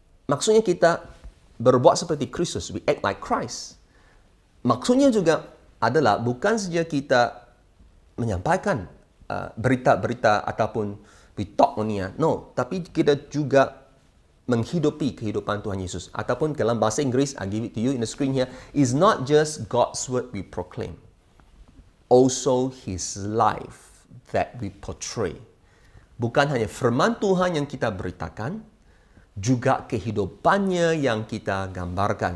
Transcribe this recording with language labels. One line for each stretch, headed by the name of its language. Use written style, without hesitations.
Malay: Maksudnya kita berbuat seperti Kristus,
English: we act like Christ.
Malay: Maksudnya juga adalah bukan saja kita menyampaikan berita-berita ataupun
English: we talk only, no,
Malay: tapi kita juga menghidupi kehidupan Tuhan Yesus. Ataupun dalam bahasa Inggeris,
English: I give it to you in the screen here, is not just God's word we proclaim, also His life that we portray.
Malay: Bukan hanya firman Tuhan yang kita beritakan, juga kehidupannya yang kita gambarkan.